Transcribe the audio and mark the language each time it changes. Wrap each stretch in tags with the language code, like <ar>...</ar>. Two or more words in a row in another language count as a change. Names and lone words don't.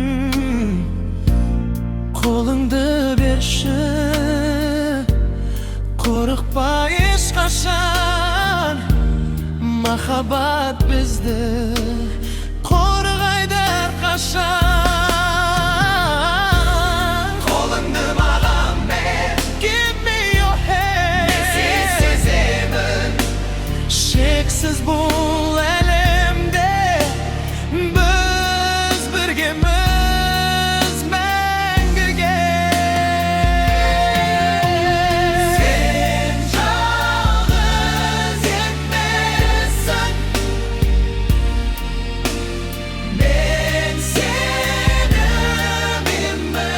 <kk>Қолыңды берші, қорықпа ешқашан. Махаббат бізді қорғайды әрқашан. Қолыңды маған бер,</kk> <en>give me your hand.</en> <kk>Мен сені сеземін, шексіз бұл әлемде біз біргеміз мәңгіге. Сен жалғыз емессің, мен сеніменмін.</kk>